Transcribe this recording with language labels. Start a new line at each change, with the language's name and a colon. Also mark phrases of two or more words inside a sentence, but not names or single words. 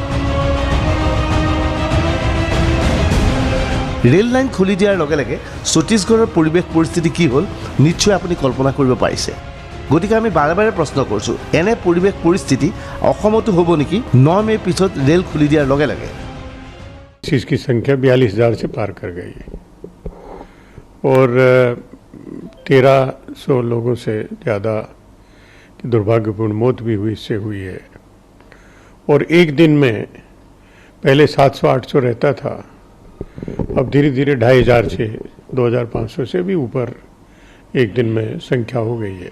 Assamese: ৰেল লাইন খুলি দিয়াৰ লগে লগে ছত্তীশগড়ৰ পৰিৱেশ পৰিস্থিতি কি হ'ল নিশ্চয় আপুনি কল্পনা কৰিব পাৰিছে। গতিকে আমি বাৰে বাৰে প্ৰশ্ন কৰিছোঁ, এনে পৰিৱেশ পৰিস্থিতি অসমতো হ'ব নেকি 9 মে'ৰ পিছত ৰেল খুলি দিয়াৰ লগে লগে?
Hindi: इसकी संख्या 42,000 से पार कर गई है और 1300 लोगों से ज़्यादा की दुर्भाग्यपूर्ण मौत भी इससे हुई है। और एक दिन में पहले 700-800 रहता था, अब धीरे धीरे 2500 से 2500 से भी ऊपर एक दिन में संख्या हो गई है।